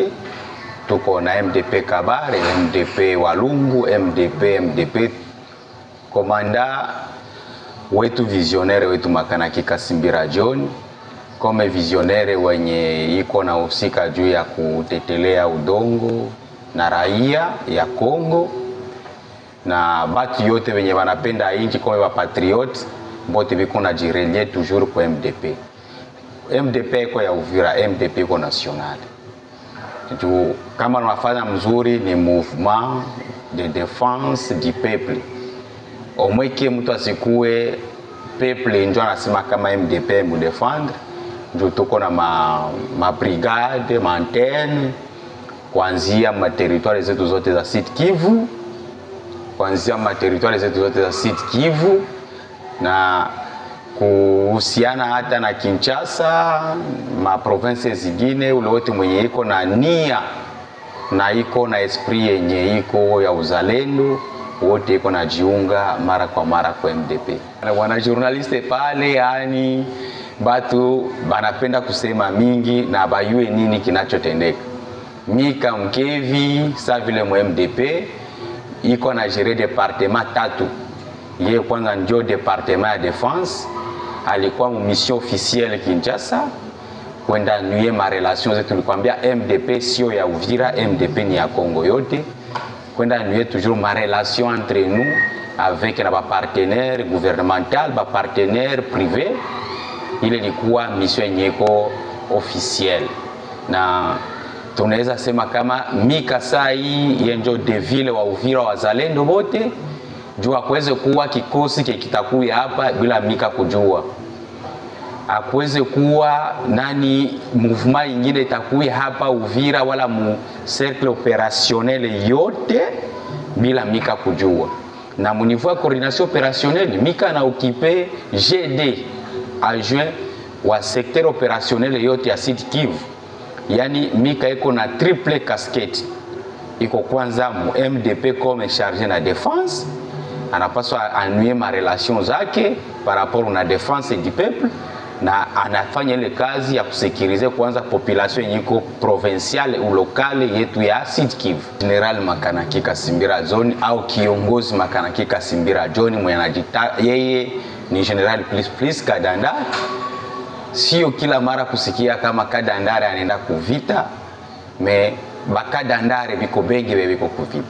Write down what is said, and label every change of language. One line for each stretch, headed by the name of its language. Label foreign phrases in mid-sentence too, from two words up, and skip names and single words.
Swahili: Tuko na MDP Kabare, MDP Walungu, MDP komanda wetu visionnaire wetu Makanaki Kasimbira John, kome visionnaire wenye iko na usika juu ya kutetelea udongo na raia ya Kongo na batu yote wenye wanapenda inchi kome wa patriote bote biko na jirelie toujours kwa MDP. MDP iko ya Uvira, MDP iko national. Juu kama tunafanya mzuri ni
French: mouvement de défense du peuple.
Swahili: Omweke mtu asikue peuple ndio anasema kama MDP mu défendre. Juu tuko na ma brigade, ma antenne kuanzia ma territoire zetu zote za Sud Kivu. Kuanzia ma territoire zetu zote za Sud Kivu na kuhusiana hata na Kinshasa, ma province zingine, ule wote mwenye iko na nia na iko na esprit yenye iko ya uzalendo, wote iko na jiunga mara kwa mara kwa MDP. Na wana journaliste pale, yani batu banapenda kusema mingi na bayue nini kinachotendeka. Mika Mkevi sa vile mu MDP iko na
French: gérer département
Swahili: 3. Ye kwanza ndio département ya défense, alikuwa mu
French: mission officielle
Swahili: Kinshasa kwenda nuye ma relations zetu. Tulikwambia MDP sio ya Uvira, MDP ni ya Kongo yote, kwenda nuye toujours ma
French: relation entre nous avec
Swahili: na ba
French: partenaires gouvernemental,
Swahili: ba
French: partenaires privés.
Swahili: Ile ilikuwa mission yenyeko officielle, na tunaweza sema kama Mika sai yenjo de ville wa Uvira wazalendo wote juu akweze kuwa kikosi kitakuya hapa bila Mika kujua. Akweze kuwa nani mouvement ingine itakuya hapa Uvira wala mu
French: cercle opérationnel
Swahili: yote bila Mika kujua. Na mu niveau ya
French: coordination opérationnelle
Swahili: Mika na occupé GD adjoint wa
French: secteur opérationnel
Swahili: yote ya Sud Kivu. Yani Mika iko na
French: triple casquette.
Swahili: Iko kwanza mu MDP
French: comme chargé
Swahili: na défense, anapaswa anuye ma relation zake
French: par rapport
Swahili: na
French: défense du peuple,
Swahili: na anafanya ile kazi ya kusekirize kwanza population yenyiko
French: provinciale ou locale
Swahili: yetu ya Sud Kivu. General Makanaki Kasimbira John au kiongozi Makanaki Kasimbira John mwenye anajita yeye ni General Plus Kadanda. Sio kila mara kusikia kama Kadandare anaenda kuvita, me bakadandare biko bengi biko kuvita.